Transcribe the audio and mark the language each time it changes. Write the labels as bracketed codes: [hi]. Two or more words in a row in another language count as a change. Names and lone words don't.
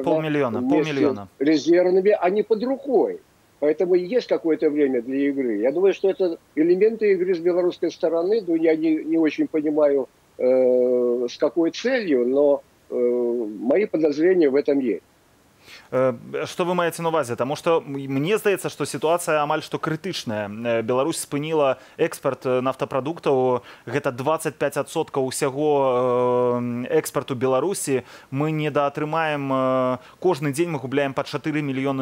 [ru] полмиллиона резервными, а не под рукой. Поэтому есть какое-то время для игры. Я думаю, что это элементы игры с белорусской стороны. Ну, я не очень понимаю, с какой целью, но мои подозрения в этом есть. [be] Што вы маеце на увазе? Таму што мне здаецца, што сітуацыя амаль што крытычная. Беларусь спыніла экспарт нафтапрадуктаў, гэта 25% усяго экспарту Беларусі. Мы недаатрымаем, кожны дзень мы губляем па $4 мільёны.